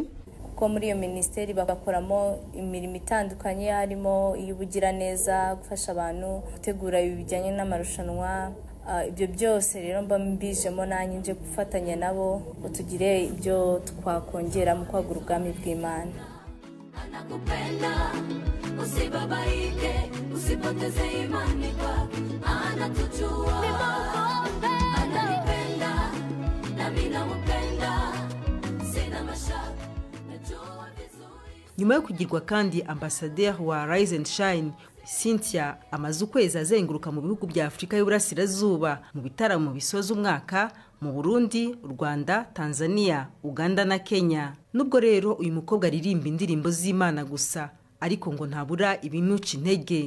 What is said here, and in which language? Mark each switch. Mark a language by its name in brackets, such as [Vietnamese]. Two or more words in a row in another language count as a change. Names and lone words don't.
[Kinyarwanda] Ko muri iyo minisiteri bagakoramo imirimo itandukanye, harimo iy'ubugiraneza, gufasha abantu gutegura ibijyanye n'amarushanwa. Ibyo byose rero mba mbijemo nanjye nje gufatanya nabo ngo tugire ibyo twakongera mu kwagura ubwami bw'Imana. [Swahili] Anakupenda usibabaike, usipoteze imani kwake, anatujua, ananipenda nami namupenda, sina mashaka, najua vizuri. [Kinyarwanda] Nyuma yo kugirwa kandi ambasaderi wa Rise and Shine, Cynthia amaze ukwezi azenguruka mu bihugu bya Afurika y'Uburasirazuba mu bitaramo bisoza umwaka mu Burundi, Rwanda, Tanzania, Uganda na Kenya. Nubwo rero uyu mukobwa aririmba indirimbo z'Imana gusa, ariko ngo ntabura ibimuca intege.